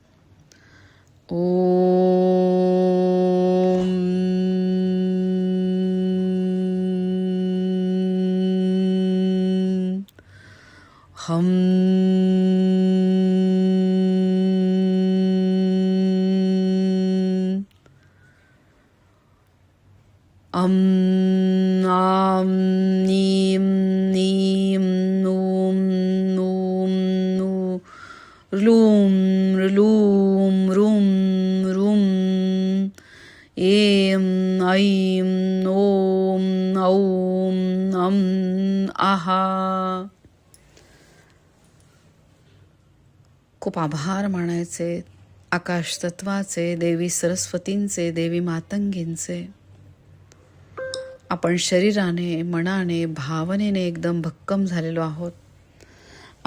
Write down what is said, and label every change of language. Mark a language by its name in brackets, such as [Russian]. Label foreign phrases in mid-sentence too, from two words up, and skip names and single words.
[Marathi] ओम हम अम आम नीम नीम नूम नूम नू लूम लूम रूम रूम एम ऐम ओम औम अम आहा. खूप आभार मानायचे आकाश तत्वाचे, देवी सरस्वतींचे, देवी मातंगींचे. आपण शरीराने, मनाने, भावनेने एकदम भक्कम झालेलो आहोत.